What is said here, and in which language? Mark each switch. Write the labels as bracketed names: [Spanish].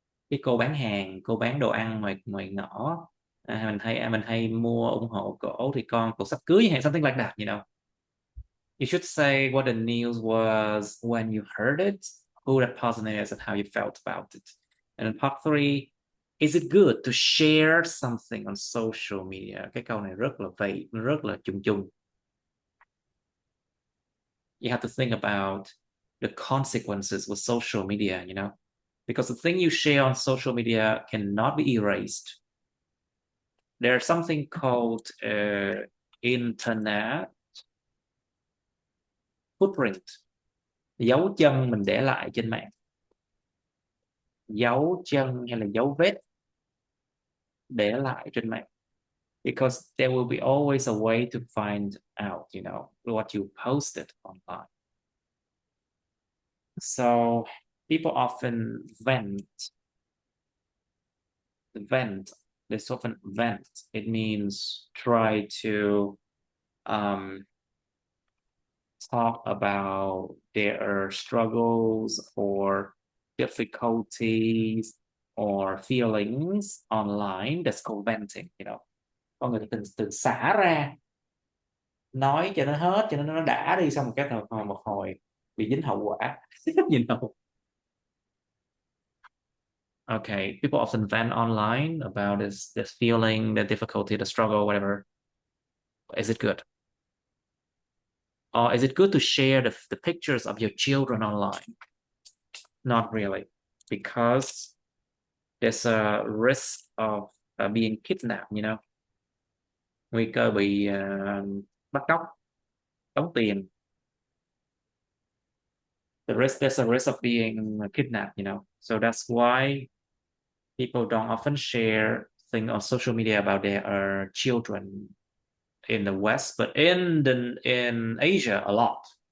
[Vietnamese] Cái cô bán hàng, cô bán đồ ăn ngoài ngõ, mình hay mua ủng hộ cổ thì con cổ sắp cưới hay [English] something like that. You should say what the news was when you heard it, who that person is, and how you felt about it. And in part three, is it good to share something on social media? [Vietnamese] Cái câu này rất là vague, rất là chung chung. [English] You have to think about the consequences with social media, because the thing you share on social media cannot be erased. There's something called internet footprint, [Vietnamese] dấu chân mình để lại trên mạng, [English] dấu chân hay là dấu vết để lại trên mạng, because there will be always a way to find out, what you posted online. So people often vent. They often vent. It means try to talk about their struggles or difficulties or feelings online. That's called venting. [Vietnamese] Con người từ xả ra, nói cho nó hết, cho nó đã đi, xong một hồi bị dính hậu quả. [English] Okay, people often vent online about this feeling, the difficulty, the struggle, whatever. Is it good? Or is it good to share the pictures of your children online? Not really, because there's a risk of being kidnapped. [Vietnamese] Nguy cơ bị bắt cóc, tống tiền. [English] There's a risk of being kidnapped. So that's why people don't often share things on social media about their children in the West, but in Asia a lot.